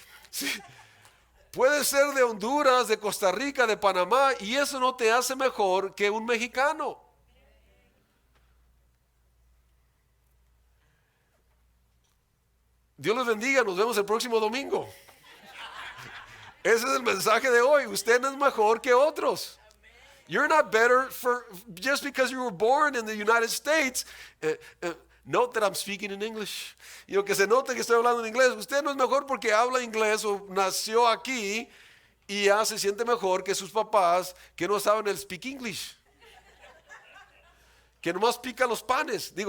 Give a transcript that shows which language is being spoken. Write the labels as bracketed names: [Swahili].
[Spanish] Sí. Puedes ser de Honduras, de Costa Rica, de Panamá, y eso no te hace mejor que un mexicano. Dios les bendiga, nos vemos el próximo domingo. Ese es el mensaje de hoy. Usted no es mejor que otros. [English] You're not better just because you were born in the United States. Note that I'm speaking in English. [Spanish] Y que se note que estoy hablando en inglés. Usted no es mejor porque habla inglés o nació aquí y ya se siente mejor que sus papás que no saben el [English] speak English. [Spanish] Que nomás pica los panes.